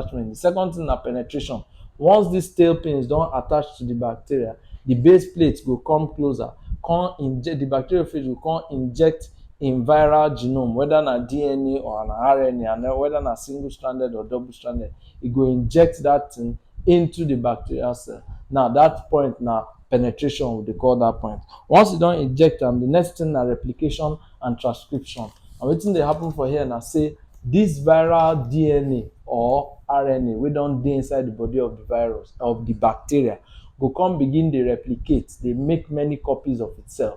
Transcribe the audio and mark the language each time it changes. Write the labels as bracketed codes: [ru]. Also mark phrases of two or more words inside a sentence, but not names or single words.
[pcm] The second thing na penetration. Once these tail pins don attach to the bacteria, the base plate go come closer, come inject, the bacteriophage go come inject in viral genome, whether na DNA or na RNA, and then whether na single-stranded or double-stranded, e go inject that thing into the bacterial cell. Now, that point na penetration, we dey call that point. Once you don inject am, the next thing na replication and transcription. And wetin dey happen for here na say this viral DNA or RNA wey don dey inside the body of the virus, of the bacteria, go come begin dey replicate, dey make many copies of itself.